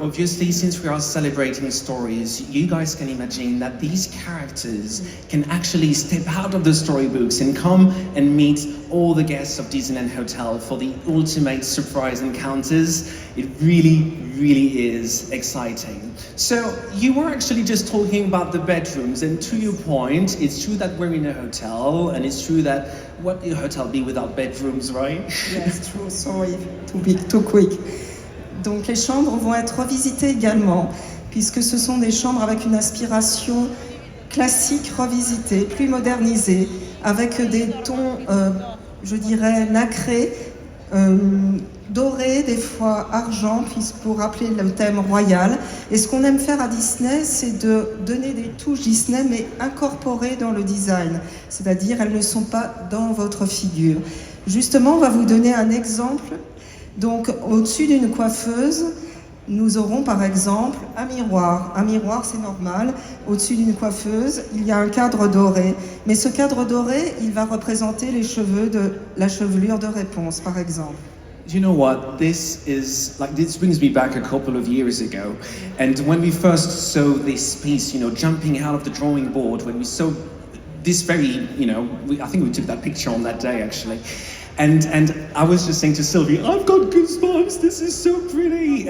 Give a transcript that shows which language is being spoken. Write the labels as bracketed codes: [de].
[en] Obviously, since we are celebrating stories, you guys can imagine that these characters can actually step out of the storybooks and come and meet all the guests of Disneyland Hotel for the ultimate surprise encounters. It really, really is exciting. So you were actually just talking about the bedrooms, and to your point, it's true that we're in a hotel, and it's true that what would a hotel be without bedrooms, right? Yes, true. Sorry to be too quick. [fr] Donc les chambres vont être revisitées également, puisque ce sont des chambres avec une inspiration classique revisitée, plus modernisée, avec des tons, je dirais, nacrés, dorés, des fois argent, pour rappeler le thème royal. Et ce qu'on aime faire à Disney, c'est de donner des touches Disney, mais incorporées dans le design. C'est-à-dire, elles ne sont pas dans votre figure. Justement, on va vous donner un exemple. Donc, au-dessus d'une coiffeuse, nous aurons par exemple un miroir. Un miroir, c'est normal. Au-dessus d'une coiffeuse, il y a un cadre doré. Mais ce cadre doré, il va représenter les cheveux de la chevelure de réponse, par exemple. [en] You know what? This brings me back a couple of years ago. And when we first saw this piece, jumping out of the drawing board, when we saw this very, I think we took that picture on that day, actually. And I was just saying to Sylvie, I've got goosebumps, this is so pretty.